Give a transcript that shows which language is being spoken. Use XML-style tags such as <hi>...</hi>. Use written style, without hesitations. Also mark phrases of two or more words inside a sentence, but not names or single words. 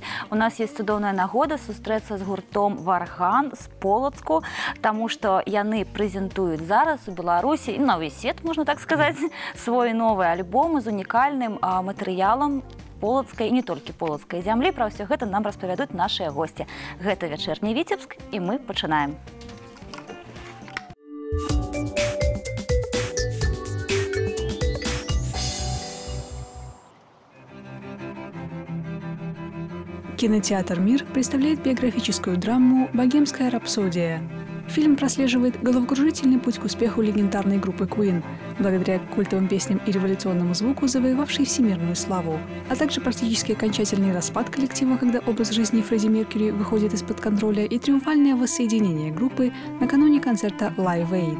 <be>У нас ёсць цудоўная нагода сустрэцца з гуртом «Варган» з Полацку, таму што яны прэзентуюць зараз у Беларусі і на ўвесь свет, можна так сказаць, свой новы альбом з унікальным матэрыялам полацкай і не толькі полацкай зямлі. Пра ўсё гэта нам распавядуць нашыя госці. Гэта «Вечерний Витебск» і мы пачынаем.</be> <ru>Кинотеатр «Мир» представляет биографическую драму «Богемская рапсодия». Фильм прослеживает головокружительный путь к успеху легендарной группы Queen, благодаря культовым песням и революционному звуку, завоевавшей всемирную славу, а также практически окончательный распад коллектива, когда образ жизни Фредди Меркьюри выходит из-под контроля, и триумфальное воссоединение группы накануне концерта Live Aid.</ru>